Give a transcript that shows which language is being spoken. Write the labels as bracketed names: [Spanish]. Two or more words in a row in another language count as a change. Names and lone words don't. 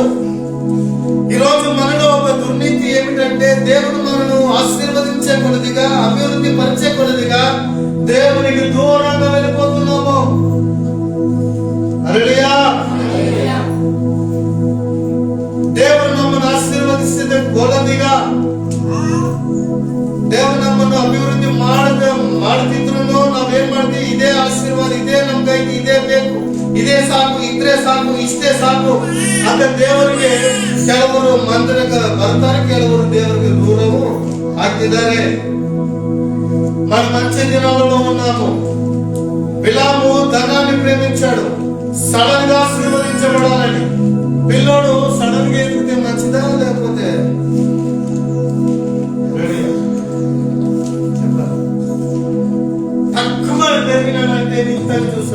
[Telugu] ఈరోజు మనలో ఒక దుర్నీతి ఏమిటంటే, దేవుడు మనను ఆశీర్వదించే కొలదిగా, అభివృద్ధి పరిచే కొలదిగా దేవునికి దూరంగా వెళ్ళిపోతున్నాము. హల్లెలూయా. దేవుడు నమ్మను ఆశీర్వదిస్తే కొలదిగా, దేవుడు నమ్మను అభివృద్ధి [Kannada] ಮಾಡುತ್ತಿದ್ರು ನಾವೇನ್ ಮಾಡ್ತೀವಿ? ಇದೇ ಆಶೀರ್ವಾದ, ಇದೇ ನಮ್ ಕೈಗೆ ಇದೇ ಬೇಕು, ಇದೇ ಸಾಕು, ಇದ್ರೆ ಸಾಕು, ಇಷ್ಟೇ ಸಾಕು ಅಂತ ದೇವರಿಗೆ ಕೆಲವರು ಮಂತ್ರಕ ಬರ್ತಾರೆ, ಕೆಲವರು ದೇವರಿಗೆ ದೂರವು ಆಗ್ತಿದ್ದಾರೆ. [Telugu] మన మంచి దినాలలో ఉన్నాము. బిలాము ధనాన్ని ప్రేమించాడు, సడన్ గా ఆశీర్వదించబడాలని. పిల్లోడు సడన్ గా ఎదిగితే మంచిదా లేకపోతే తక్కువ పెరిగినాడంటే ఇంతని చూస్తాడు.